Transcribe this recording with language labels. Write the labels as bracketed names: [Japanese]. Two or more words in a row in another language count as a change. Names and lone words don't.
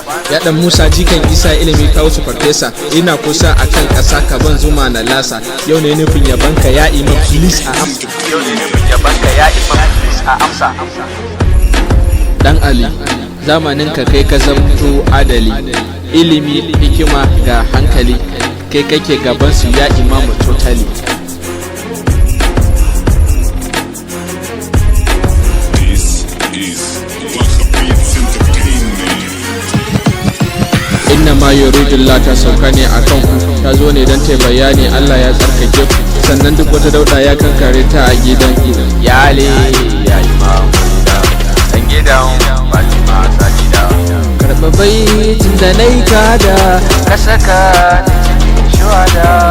[Hausa] Ya ɗan Musa jikan Isa ilimi kawo su farfesa, ina kusa a kan ƙasa ka ban zuma na lasa, yau ne nufin yabanka ya Imam please a amsa. Ɗan Ali, zamanin ka kai ka zamto adali, ilimi, hikima ga hankali, kai kake gaban su ya Imamu totally. [English] This is Wahhabit Entertainment. [Arabic] Inna ma yuridu Allah [Hausa] ta sauka ne a kan ku, ta zo ne don ta yi bayani Allah ya tsarkake ku, sannan duk wata dauɗa ya kankare ta a gidan ku. Ya Ali, ya Imam, dan gidan Fatima Sajida. Karɓa baitin da na yi kada, Ka saka ni cikin shuhada.